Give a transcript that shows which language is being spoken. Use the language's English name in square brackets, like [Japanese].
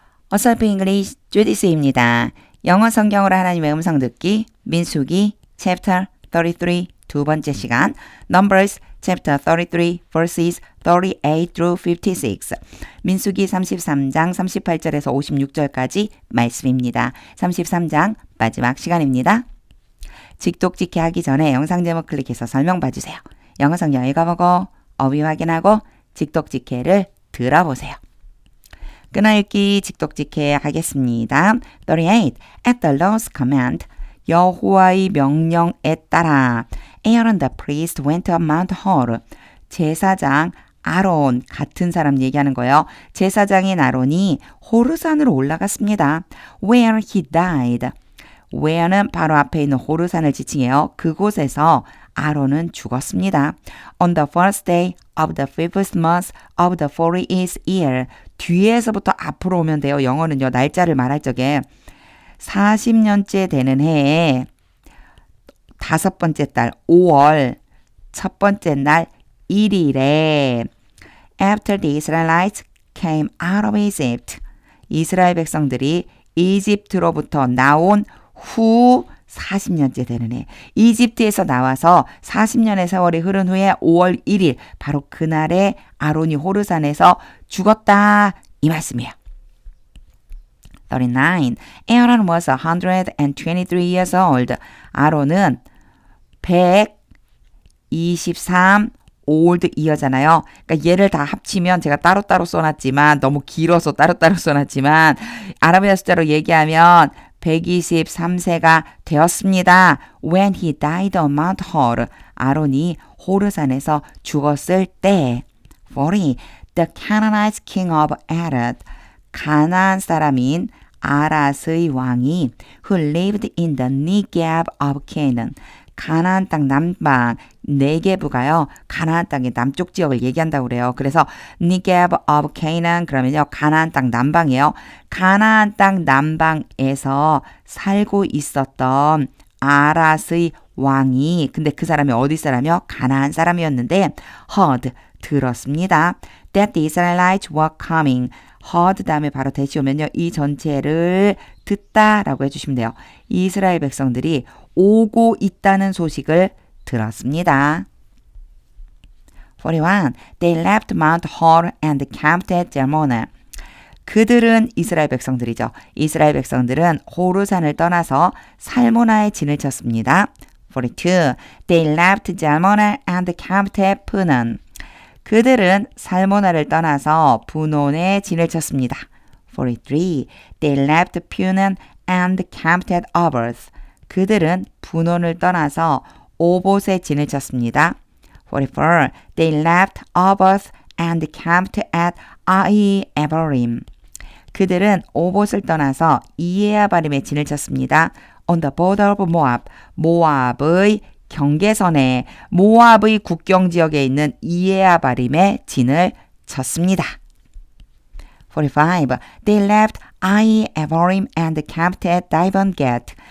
[Korean] 어설프 잉글리시 주디스입니다. 영어 성경으로 하나님의 음성 듣기 민수기 chapter 33 두 번째 시간 [English] Numbers chapter 33 verses 38 through 56 [Korean] 민수기 33장 38절에서 56절까지 말씀입니다. 33장 마지막 시간입니다. 직독직해 하기 전에 영상 제목 클릭해서 설명 봐주세요. 영어 성경 읽어보고 어휘 확인하고 직독직해를 들어보세요. 끊어읽기 직독직해 하겠습니다. 38. [English] At the Lord's command, [Korean] 여호와의 명령에 따라 [English] Aaron the priest went up Mount Hor. [Korean] 제사장 아론 같은 사람 얘기하는 거예요. 제사장인 아론이 호르산으로 올라갔습니다. [English] Where he died. [Korean] where는 바로 앞에 있는 호르산을 지칭해요. 그곳에서 아론은 죽었습니다. [English] On the first day of the fifth month of the 40th year. [Korean] 뒤에서부터 앞으로 오면 돼요. 영어는요. 날짜를 말할 적에 40년째 되는 해에 다섯 번째 달 5월 첫 번째 날 1일에 [English] After the Israelites came out of Egypt. [Korean] 이스라엘 백성들이 이집트로부터 나온 후 40년째 되는 해. 이집트에서 나와서 40년의 세월이 흐른 후에 5월 1일 바로 그날에 아론이 호르산에서 죽었다 이 말씀이에요. [English] 39. Aaron was 123 years old. [Korean] 아론은 123 old 이어잖아요. 그러니까 얘를 다 합치면 제가 따로따로 써놨지만 너무 길어서 따로따로 써놨지만 아라비아 숫자로 얘기하면 123세가 되었습니다. [English] When he died on Mount Hor. [Korean] 아론이 호르산에서 죽었을 때. [English] 40. The Canaanite king of Arad. [Korean] 가나안 사람인 아랏의 왕이 [English] who lived in the Negev of Canaan. [Korean] 가나안 땅 남방 네게브가요. 가나안 땅의 남쪽 지역을 얘기한다고 그래요. 그래서 Negev of Canaan 그러면요. 가나안 땅 남방이에요. 가나안 땅 남방에서 살고 있었던 아랏의 왕이 근데 그 사람이 어디 사람이요? 가나안 사람이었는데 heard 들었습니다. [English] That the Israelites were coming. [Korean] heard 다음에 바로 대시 오면요. 이 전체를 듣다라고 해주시면 돼요. 이스라엘 백성들이 오고 있다는 소식을 들었습니다. 41. [English] They left Mount Hor and camped at Jalmona. [Korean] 그들은 이스라엘 백성들이죠. 이스라엘 백성들은 호르산을 떠나서 살모나에 진을 쳤습니다. 42. [English] They left Jalmona and camped at Punon. [Korean] 그들은 살모나를 떠나서 분온에 진을 쳤습니다. 43. [English] They left Punon and camped at Oboth. [Korean] 그들은 분온을 떠나서 오봇에 진을 쳤습니다. 44. [English] They left Oboth and camped at Ai-Ebarim. [Korean] 그들은 오봇을 떠나서 이에아바림에 진을 쳤습니다. [English] On the border of Moab. [Korean] 모압의 경계선에 모압의 국경 지역에 있는 이에아바림에 진을 쳤습니다. 45. [English] They left Ai-Ebarim and camped at Dibon-Gad.